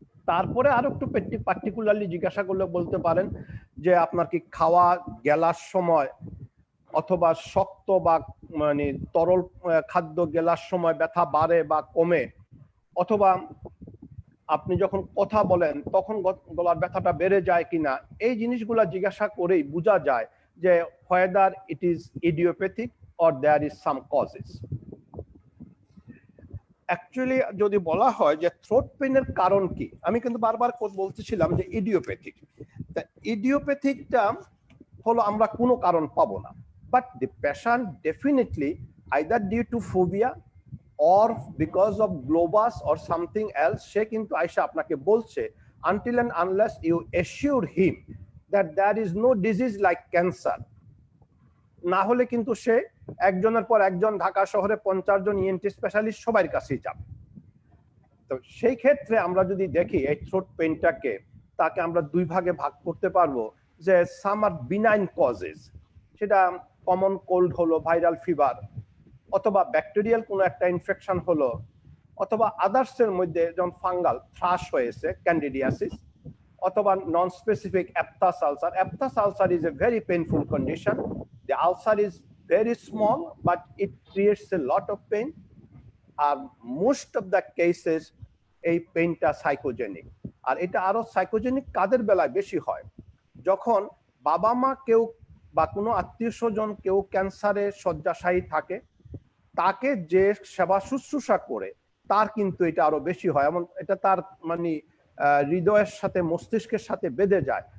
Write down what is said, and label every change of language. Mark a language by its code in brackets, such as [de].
[bn] তারপরে আরো একটু পার্টিকুলারলি জিজ্ঞাসা করলে বলতে পারেন যে আপনার কি খাওয়া গেলার সময় অথবা শক্ত বা মানে তরল খাদ্য গেলার সময় ব্যথা বাড়ে বা কমে, অথবা আপনি যখন কথা বলেন তখন গলার ব্যথাটা বেড়ে যায় কিনা। এই জিনিসগুলা জিজ্ঞাসা করেই বোঝা যায় যে [en] whether it is idiopathic or there is some causes. [bn] Actually যদি বলা হয় যে থ্রোট পেইনের কারণ কি, আমি কিন্তু বারবার বলতেছিলাম যে ইডিওপ্যাথিক। তা ইডিওপ্যাথিকটা হলো আমরা কোনো কারণ পাবো না, but [en] the patient definitely either due to phobia or because of globus or something else, [bn] সে কিন্তু আয়সা আপনাকে বলছে [en] until and unless you assure him that there is no disease like cancer, [bn] না হলে কিন্তু সে একজনের পর একজন ঢাকা শহরে 50 জন ইএনটি স্পেশালিস্ট সবার কাছেই যাবে। তো সেই ক্ষেত্রে আমরা যদি দেখি এই থ্রোট পেইনটাকে, তাকে আমরা দুই ভাগে ভাগ করতে পারবো, যে সাম আর বিনাইন কজেস, সেটা কমন কোল্ড হলো, ভাইরাল ফিভার, অথবা ব্যাকটেরিয়াল কোনো একটা ইনফেকশন হলো, অথবা আদার্সের মধ্যে যেমন ফাঙ্গাল থ্রাশ হয়েছে, ক্যান্ডিডিয়াসিস, অথবা non specific aphthous ulcer. [en] Aphthous ulcer is a very painful condition. The ulcer is very small, but it creates a lot of pain. Most of the cases, [bn] এই পেইনটা psychogenic. আর এটা আরো psychogenic কাদের বেলায় বেশি হয়, যখন বাবা মা কেউ বা কোনো আত্মীয় স্বজন কেউ ক্যান্সারে শয্যাশায়ী থাকে, তাকে যে সেবা শুশ্রূষা করে তার কিন্তু এটা আরো বেশি হয়, এবং এটা তার মানে হৃদয়ের সাথে মস্তিষ্কের সাথে বেঁধে যায়।